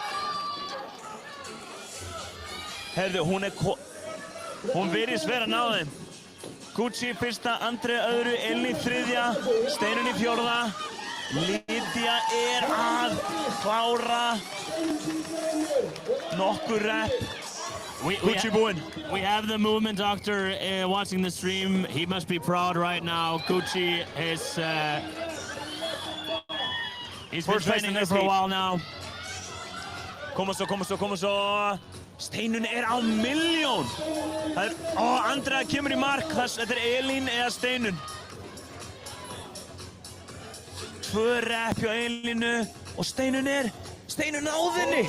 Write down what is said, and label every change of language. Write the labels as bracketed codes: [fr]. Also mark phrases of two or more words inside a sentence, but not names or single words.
[is] Herðu, hún virðist vera að ná þeim. Gucci fyrsta, Andri öðru, Elín í 3. Steinun í 4. Lydia að klára nokkur rep. Gucci búinn. [en] We have the movement doctor watching the stream. He must be proud right now. Gucci is he's been training there for a while now. [is] Koma svo. Steinun á milljón. Andrea kemur í mark. Þetta Elín eða Steinun. 2 rep hjá Elínu og Steinun náði henni.